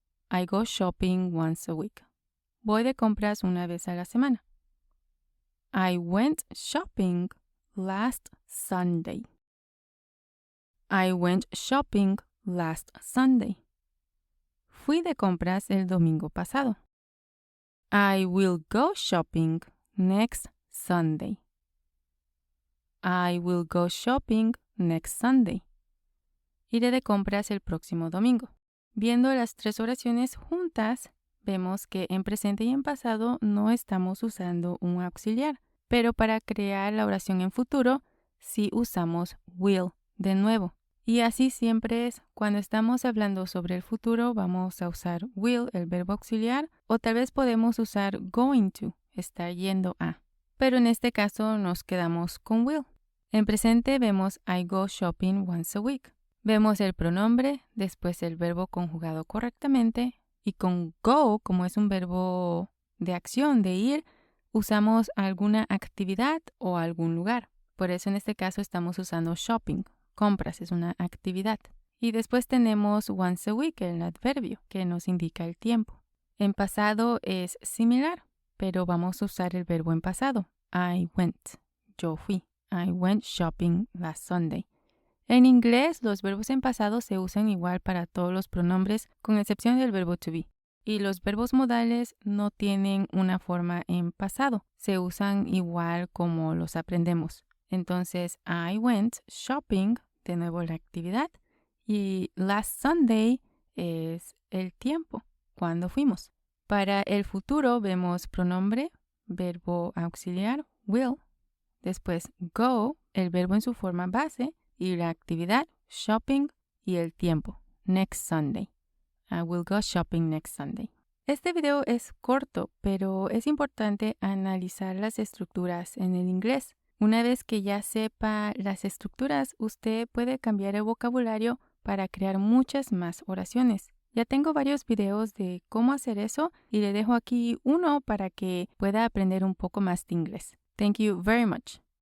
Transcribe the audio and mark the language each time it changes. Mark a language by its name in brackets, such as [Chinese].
[English] I go shopping once a week. [Spanish] Voy de compras una vez a la semana. [English] I went shopping last Sunday. I went shopping last Sunday. [Spanish] Fui de compras el domingo pasado. [English] I will go shopping next Sunday. I will go shopping next Sunday. [Spanish] Iré de compras el próximo domingo. Viendo las 3 oraciones juntas, vemos que en presente y en pasado no estamos usando un auxiliar, pero para crear la oración en futuro sí usamos will de nuevo. Y así siempre es. Cuando estamos hablando sobre el futuro vamos a usar will, el verbo auxiliar, o tal vez podemos usar going to, estar yendo a. Pero en este caso nos quedamos con will. En presente vemos [English] I go shopping once a week. [Spanish] Vemos el pronombre, después el verbo conjugado correctamente y con go, como es un verbo de acción, de ir, usamos alguna actividad o algún lugar. Por eso en este caso estamos usando shopping. Compras es una actividad. Y después tenemos once a week, el adverbio, que nos indica el tiempo. En pasado es similar, pero vamos a usar el verbo en pasado. [English] I went, [Spanish] yo fui. [English] I went shopping last Sunday. [Spanish] En inglés, los verbos en pasado se usan igual para todos los pronombres, con excepción del verbo to be. Y los verbos modales no tienen una forma en pasado. Se usan igual como los aprendemos. Entonces, [English] I went shopping, [Spanish] de nuevo la actividad. Y last Sunday es el tiempo, cuando fuimos. Para el futuro vemos pronombre, verbo auxiliar, will. Después, go, el verbo en su forma base. Y la actividad, shopping, y el tiempo, next Sunday. [English] I will go shopping next Sunday. [Spanish] Este video es corto, pero es importante analizar las estructuras en el inglés. Una vez que ya sepa las estructuras, usted puede cambiar el vocabulario para crear muchas más oraciones. Ya tengo varios videos de cómo hacer eso y le dejo aquí uno para que pueda aprender un poco más de inglés. [English] Thank you very much.